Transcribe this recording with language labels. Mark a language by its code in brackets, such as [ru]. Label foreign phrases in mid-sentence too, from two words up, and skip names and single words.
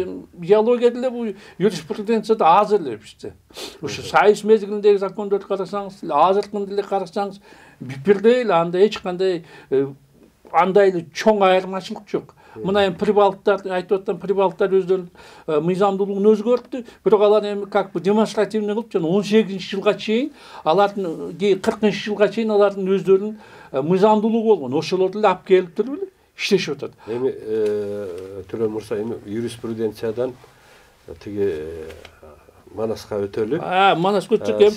[ky] Идеология деле бул юриспруденцияда аз эле бизде. Ушу сайыс мезгилиндеги закондорду карасаңыз, азыркын деле карасаңыз, бирдей эле, анда эч кандай андай эле чоң айырмачылык жок. Мына эми прибалттар айтып аткан прибалттар өздөрүнүн мыйзамдуулугун өзгөрттү. Бирок алар эми [ru] как бы демонстративный [ky] кылып, жана 18-жылга чейин, алардын 40-жылга чейин алардын өздөрүнүн мыйзамдуулугу болгон. Ошолорду эле алып келип туруп эле иштешип атат. Эми Төрө Мурса, эми юриспруденциядан тиги Манаска өтөлү. Манаска өтсөк эми